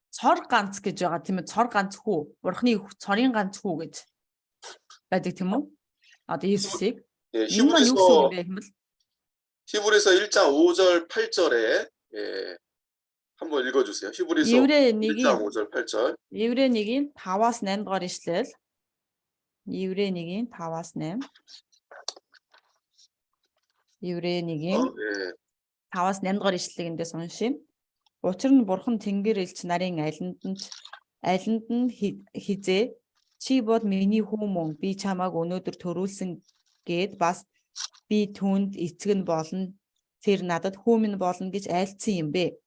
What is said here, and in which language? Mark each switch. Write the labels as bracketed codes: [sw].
[mn] цор ганц гэж байгаа тийм үү? цор ганц хүү. Бурхны цорын ганц хүү гэж байдаг тийм үү? Одоо Иесусыг. [ko] 예, [mn] Энэ маань юу гэсэн үг юм бэ гэвэл [ko] 히브리서 1장 5절 8절에 예, 한번 읽어주세요. 히브리서 [mn] Еврей [ko] 1장 [mn] 1-ийн [ko] 5절 8절. [mn] Еврей 1-ийн 5-аас 8 дугаар ишлэл. Еврей 1-ийн 5-аас 8. Еврей 1-ийн [ko] 예, [mn] 5-аас 8 дугаар ишлэлийг эндээс уншийе. Учир нь бурхан тэнгэр элч нарын алинд нь хизээ чи бол миний хүн мөн би чамааг өнөөдөр төрүүлсэн гээд бас би түүнд эцэг нь болно тэр надад хүмүн болно гэж айлцсан юм бэ.